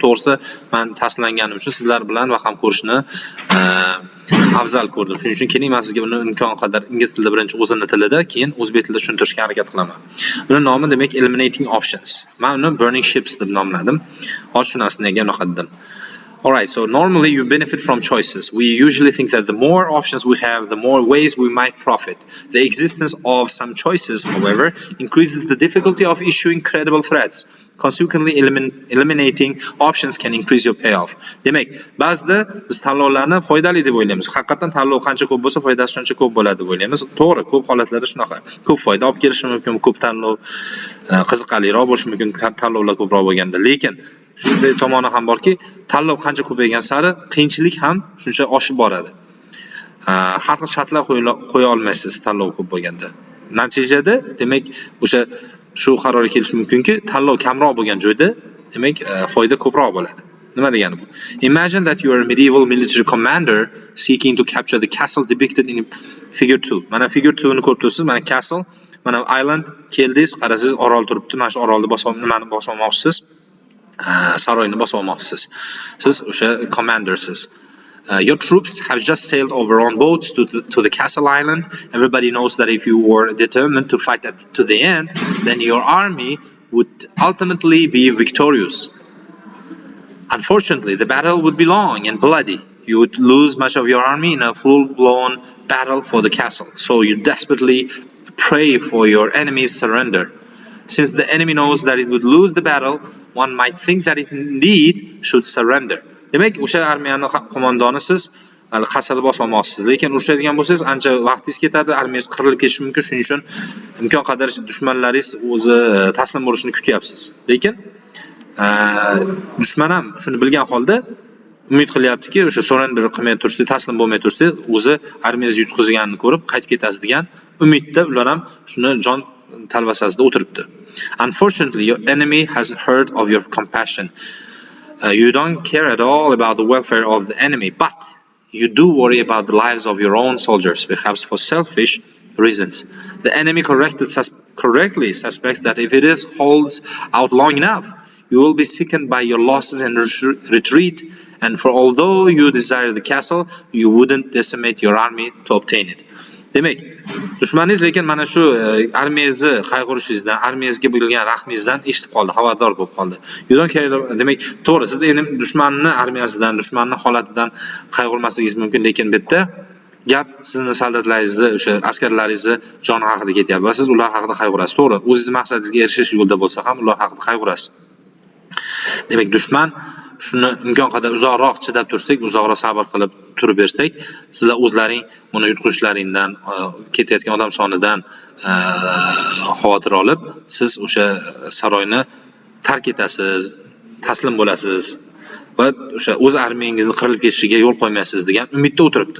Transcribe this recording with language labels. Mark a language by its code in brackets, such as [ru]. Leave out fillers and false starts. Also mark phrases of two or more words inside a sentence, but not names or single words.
[uz] To'g'risi, men taslanganim uchun sizlar bilan vaqam ko'rishni afzal ko'rdim. Shuning uchun keling, men sizga uni imkon qadar ingliz tilida birinchi o'zini tilida, keyin o'zbek tilida tushuntirishga harakat qilaman. Uning nomi demak [en] eliminating options. [uz] Men uni [en] burning ships [uz] deb nomladim. Hozir shunasini nega unaqa dedim. [en] Alright, so normally you benefit from choices. We usually think that the more options we have, the more ways we might profit. The existence of some choices, however, increases the difficulty of issuing credible threats. Consequently, eliminating options can increase your payoff. [uz] Demak, ba'zida biz tanlovlarni foydali deb o'ylaymiz. Haqiqatan tanlov qancha ko'p bo'lsa, foydasi shuncha ko'p bo'ladi deb o'ylaymiz. To'g'ri, ko'p holatlarda shunaqa. Ko'p foyda olib kelishi mumkin, ko'p tanlov qiziqarliroq bo'lishi mumkin, tanlovlar ko'proq bo'lganda. Lekin shunday tomoni ham borki, tanlov qancha ko'paygan sari qiyinchilik ham shuncha oshib boradi. Har xil shartlar qo'ya olmaysiz tanlov ko'p bo'lganda. Natijada, demak, o'sha shu qarorga kelish mumkinki, tanlov kamroq bo'lgan joyda, demak, foyda ko'proq bo'ladi. Nima degani bu? [en] Imagine that you are a medieval military commander seeking to capture the castle depicted in figure 2. [uz] Mana figure 2 ni ko'rib turibsiz, mana castle, mana island keldingiz, qarasiz, orol turibdi. Mana shu orolni nimani bosmoqchisiz? Saroyni bosmoqchisiz. Siz o'sha commandersiz. [en] Your troops have just sailed over on boats to the castle island. Everybody knows that if you were determined to fight to the end, then your army would ultimately be victorious. Unfortunately, the battle would be long and bloody. You would lose much of your army in a full-blown battle for the castle. So you desperately pray for your enemy's surrender. Since the enemy knows that it would lose the battle, one might think that it indeed should surrender. [uz] Demak, o'sha armiyani qo'mondoni siz qasrni bosmoqchisiz, lekin urushadigan bo'lsangiz, ancha vaqtingiz ketadi, armiyangiz qirilib ketishi mumkin. Shuning uchun imkon qadar dushmanlaringiz o'zi taslim bo'lishini kutyapsiz. Lekin dushman ham shuni bilgan holda umid qilyaptiki, o'sha surrender qilmay turishda, taslim bo'lmay turishda, o'zi armiyangizni yutqizganini ko'rib qaytib ketasiz degan umidda ular ham shuni jon talvasasida o'tiribdi. [en] Unfortunately, your enemy has heard of your compassion. You don't care at all about the welfare of the enemy, but you do worry about the lives of your own soldiers, perhaps for selfish reasons. The enemy correctly suspects that if it holds out long enough, you will be sickened by your losses and retreat, and for although you desire the castle, you wouldn't decimate your army to obtain it. [uz] Demak, dushmaningiz lekin mana shu armiyangizni qayg'urishingizdan, armiyangizga bo'lgan rahmingizdan eshitib qoldi, xabardor bo'lib qoldi. [en] You don't care. [uz] Demak, to'g'ri, siz endi dushmanning armiyasidan, dushmanning holatidan qayg'urmasligingiz mumkin, lekin bu yerda gap sizning soldatlaringizni, o'sha askarlaringizni joni haqida ketyapti va siz ular haqida qayg'urasiz. To'g'ri, o'zingiz maqsadingizga erishish yo'lida bo'lsa ham ular haqida qayg'urasiz. Demak, dushman shuni imkon qadar uzoqroq chidab tursak, uzoqroq sabr qilib turib bersak, sizlar o'zlaring buni yutqizishlaringdan, ketayotgan odam sonidan xavotir olib, siz o'sha saroyni tark etasiz, taslim bo'lasiz va o'sha o'z armiyangizni qirilib ketishiga yo'l qo'ymaysiz degan umidda o'tiribdi.